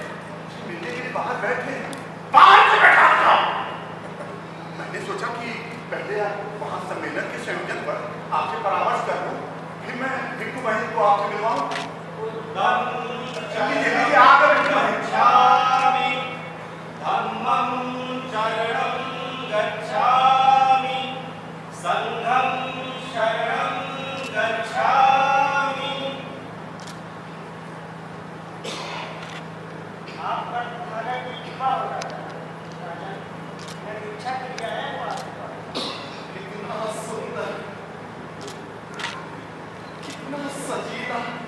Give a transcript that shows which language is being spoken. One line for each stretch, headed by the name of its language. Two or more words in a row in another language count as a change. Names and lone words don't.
Hindi: मिलने के लिए बाहर बैठे हैं। बाहर क्यों बैठा था? मैंने सोचा कि पहले वहाँ सम्मेलन के संयोजन पर आपसे परामर्श कर लूं, फिर मैं भिक्खु महेंद्र को आपसे मिलवाऊं। चलिए आ गए भिक्खु महेंद्र।
Pali: धम्मं शरणं गच्छामि, संघं शरणं गच्छामि।
Hindi: आपका तुम्हारा इच्छा हो रहा है राजा, मैंने इच्छा के लिए आया हूँ आपके पास। कितना सुंदर, कितना सजीला।